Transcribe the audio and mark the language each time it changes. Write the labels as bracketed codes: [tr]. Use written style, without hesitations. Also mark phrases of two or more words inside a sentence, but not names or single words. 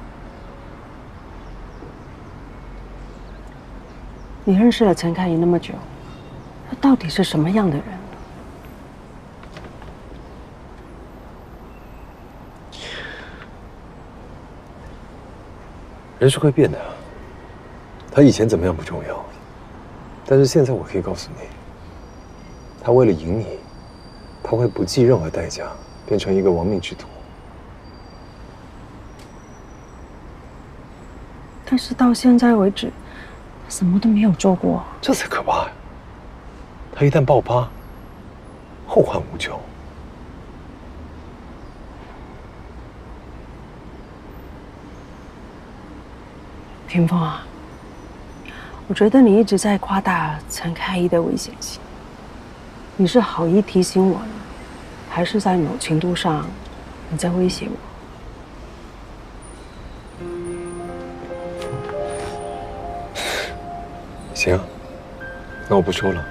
[zh] 你認識了陳開怡那麼久，他到底是什麼樣的人？人是會變的，他以前怎麼樣不重要，但是現在我可以告訴你，他為了贏你，他會不計任何代價變成一個亡命之徒。但是到現在為止，什麼都沒有做過，這才可怕呀！他一旦爆發，後患無窮。霆鋒啊，我覺得你一直在誇大陳開怡的危險性。你是好意提醒我，還是在某程度上你在威脅我？行，那我不說了。